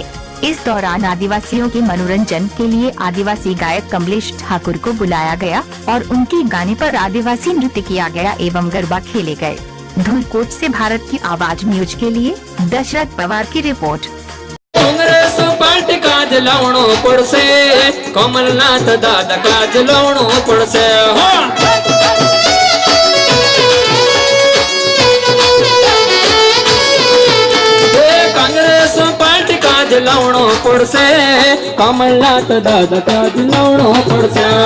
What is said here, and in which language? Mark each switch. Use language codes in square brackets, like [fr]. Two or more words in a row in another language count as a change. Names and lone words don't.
[hi] इस दौरान आदिवासियों के मनोरंजन के लिए आदिवासी गायक कमलेश ठाकुर को बुलाया गया और उनके गाने पर आदिवासी नृत्य किया गया एवं गरबा खेले गए। धूलकोट से भारत की आवाज न्यूज के लिए दशरथ पवार की रिपोर्ट। [noe] कांग्रेस पार्टी काज लावणो पड़से, कमलनाथ दादा काज लावणो पड़से। कांग्रेस पार्टी काज लावणो पड़से, कमलनाथ दादा काज लावणो पड़से।